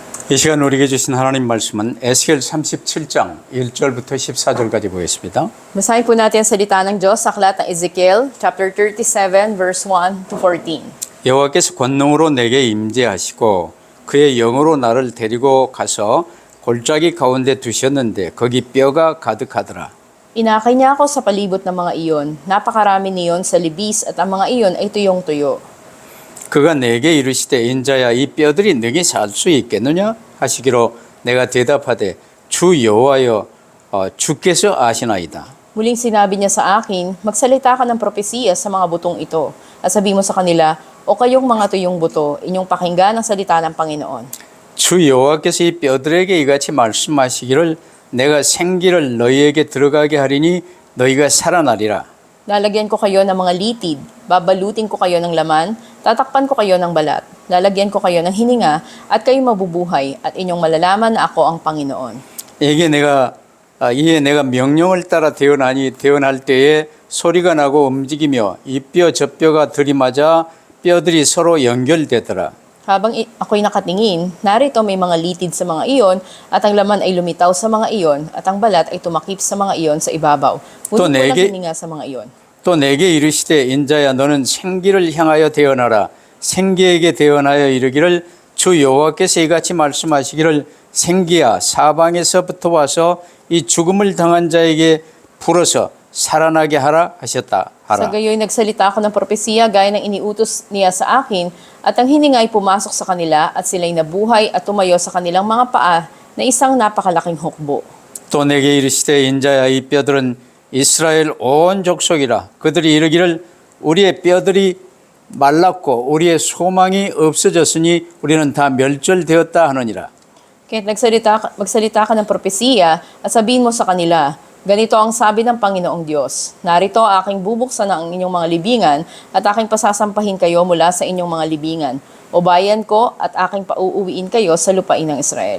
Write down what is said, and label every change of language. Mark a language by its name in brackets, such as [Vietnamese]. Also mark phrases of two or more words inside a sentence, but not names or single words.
[Korean] 이 시간 우리에게 주신 하나님 말씀은 에스겔 37장 1절부터 14절까지 보겠습니다. [Filipino] Basahin po natin ang salita ng Diyos sa aklat ng Ezekiel, [English] chapter 37, verse 1 to 14. [Korean] 여호와께서 권능으로 내게 임재하시고 그의 영으로 나를 데리고 가서 골짜기 가운데 두셨는데 거기 뼈가 가득하더라. [Filipino] Inakay niya ako sa palibot ng mga iyon. Napakarami niyon sa libis at ang mga iyon ay tuyong-tuyo. [Korean] 그가 내게 이르시되 인자야 이 뼈들이 능히 살 수 있겠느냐 하시기로 내가 대답하되 주 여호와여 주께서 아시나이다. [Filipino] Muling sinabi niya sa akin, magsalita ka ng propesiya sa mga butong ito. At sabi mo sa kanila, o kayong mga tuyong buto, inyong pakinggan ang salita ng Panginoon. [Korean] 주 여호와께서 이 뼈들에게 이같이 말씀하시기를 내가 생기를 너희에게 들어가게 하리니 너희가 살아나리라. [Filipino] Lalagyan ko kayo ng mga litid, babalutin ko kayo ng laman, tatakpan ko kayo ng balat, lalagyan ko kayo ng hininga, at kayo mabubuhay, at inyong malalaman na ako ang Panginoon. [Korean] 이에 내가 명령을 따라 태어날 때에 소리가 나고 움직이며 이 뼈 저 뼈가 들이맞아 뼈들이 서로 연결되더라. [Filipino] Habang ako'y nakatingin, narito may mga litid sa mga iyon, at ang laman ay lumitaw sa mga iyon, at ang balat ay tumakip sa mga iyon sa ibabaw. Ngunit walang hininga sa mga iyon. [Korean] 또 내게 이르시되 인자야 너는 생기를 향하여 태어나라. 생기에게 태어나여 이르기를 주 여호와께서 이같이 말씀하시기를 생기야 사방에서부터 와서 이 죽음을 당한 자에게 불어서 살아나게 하라 하셨다. [Filipino] Sa gayoy nagsalita ako ng propesiya gaya ng iniutos niya sa akin, at ang hininga ay pumasok sa kanila at sila'y nabuhay at tumayo sa kanilang mga paa na isang napakalaking hukbo. [Korean] 또 내게 이르시되 인자야 이 뼈들은 이스라엘 온 족속이라. 그들이 이르기를 우리의 뼈들이 말랐고 우리의 소망이 없어졌으니 우리는 다 멸절되었다 하느니라. [Filipino] Kaya't magsalita ka ng propesiya at sabihin mo sa kanila, ganito ang sabi ng Panginoong Diyos, narito aking bubuksan ang inyong mga libingan at aking pasasampahin kayo mula sa inyong mga libingan. O bayan ko at aking pauuwiin kayo sa lupain ng Israel.